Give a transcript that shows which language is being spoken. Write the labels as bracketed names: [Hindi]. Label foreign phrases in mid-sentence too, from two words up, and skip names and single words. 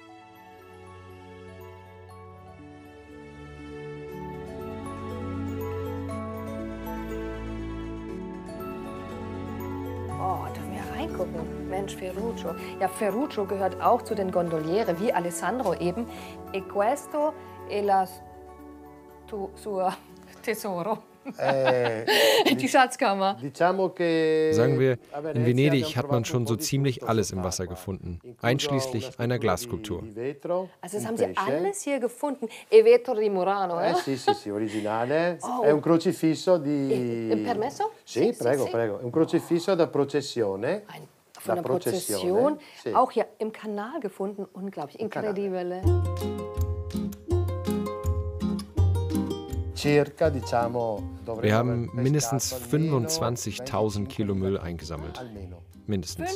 [German] Oh, dürfen wir reingucken? Mensch, Ferruccio. Ja, Ferruccio gehört auch zu den Gondoliere, wie Alessandro eben. [Italian] E questo è la sua tesoro. [German] Die Schatzkammer. Sagen wir, in Venedig hat man schon so ziemlich alles im Wasser gefunden, einschließlich einer Glasskulptur. Also das haben Sie alles hier gefunden. [Italian] E vetro di Murano, eh? Sì, originale. È un crocifisso di... Permesso? Sì, prego. È un crocifisso da processione. [German] Von der Prozession, auch hier im Kanal gefunden. Unglaublich, incredibile. Wir haben mindestens 25.000 Kilo Müll eingesammelt. Mindestens.